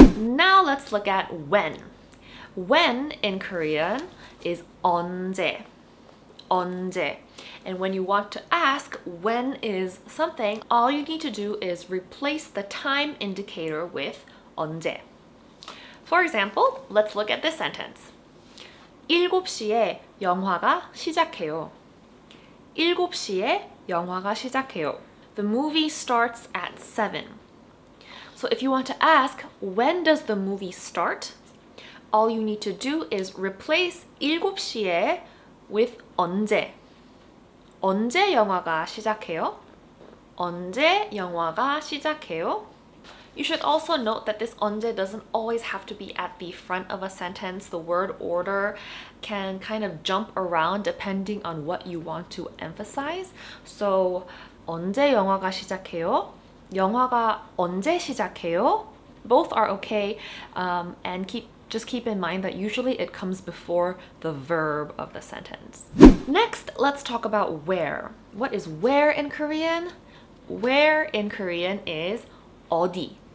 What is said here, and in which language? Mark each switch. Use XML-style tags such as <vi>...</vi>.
<en>Now let's look at when. When in Korean is 언제.</en> <ko>언제.</ko> <en>And when you want to ask when is something, all you need to do is replace the time indicator with 언제. For example, let's look at this sentence.</en> <ko>7시에 영화가 시작해요. 7시에 영화가 시작해요.</ko> <en>The movie starts at 7. So if you want to ask, when does the movie start? All you need to do is replace 7시에 with 언제.</en> <ko>언제 영화가 시작해요? 언제 영화가 시작해요?</ko> <en>You should also note that this 언제 doesn't always have to be at the front of a sentence. The word order can kind of jump around depending on what you want to emphasize.</en> <ko>So 언제 영화가 시작해요? 영화가 언제 시작해요?</ko> <en>Both are okay, and just keep in mind that usually it comes before the verb of the sentence. Next, let's talk about where. What is where in Korean? Where in Korean is 어디.</en>